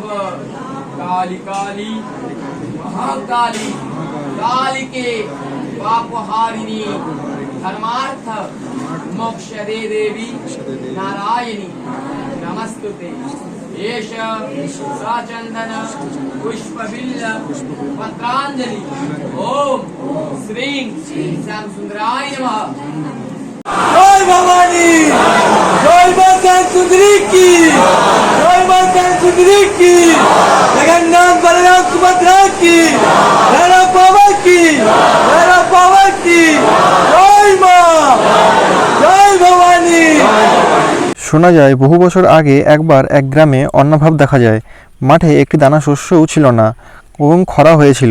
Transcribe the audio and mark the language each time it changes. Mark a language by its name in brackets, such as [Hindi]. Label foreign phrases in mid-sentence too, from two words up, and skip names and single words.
[Sanskrit] काली काली महाकाली कालिके पापहारिणी धर्मार्थ मोक्षदे देवी नारायणी नमस्तुते। एष सचंदन पुष्पबिल्ल पत्रांजलि। ओम श्रीं श्यामसुंदराय नमः। [Hindi] जय भवानी, जय माता सुंदरी की, जय माता सुंदरी की, जगन्नाथ बलराम सुभद्रा की, भैरव बाबा की, भैरव बाबा की, जय माँ, जय भवानी। [Bangla] শোনা যায় বহু বছর আগে একবার এক গ্রামে অন্নাভাব দেখা যায়। মাঠে একটি দানা শস্যও ছিল না এবং খরা হয়েছিল।